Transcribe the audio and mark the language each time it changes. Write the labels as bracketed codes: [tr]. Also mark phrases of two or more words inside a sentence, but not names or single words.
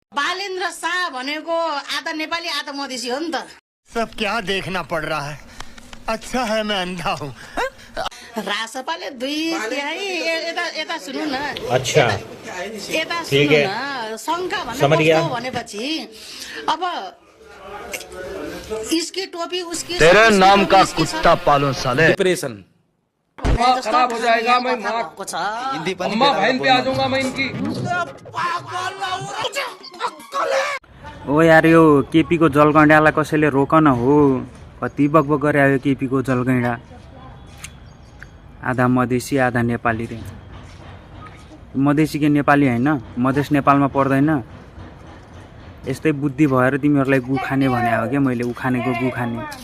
[ne] बालेन्द्र शाह भनेको आधा नेपाली आधा मधेसी हो नि त। [hi] सब क्या देखना पड़ रहा है, अच्छा है मैं अंधा हूँ। [ne] रासपाले 2/3 यता सुन्नु न। [hi] अच्छा [ne] यता [hi] ठीक [ne] सुन्नु [hi] है, [ne] न, शङ्का [hi] समझ गया। भनेपछि अब इसकी टोपी उसकी तेरे नाम का कुत्ता पालूं साले। डिप्रेशन खराब हो जाएगा। मैं अम्मा बहन पे आ जाऊंगा मैं इनकी। [ne] ओ यार यो केपी को जलगैँडालाई कसैले रोक न हो। कति बकबक गरे आयो केपी को जलगैँडा। आधा मधेसी आधा नेपाली रे। मधेसी के नेपाली हैन, मधेस नेपालमा पर्दैन। यस्तै बुद्धि भएर तिमीहरूलाई गु खाने भने हो क्या मैले उखानेको गु खाने।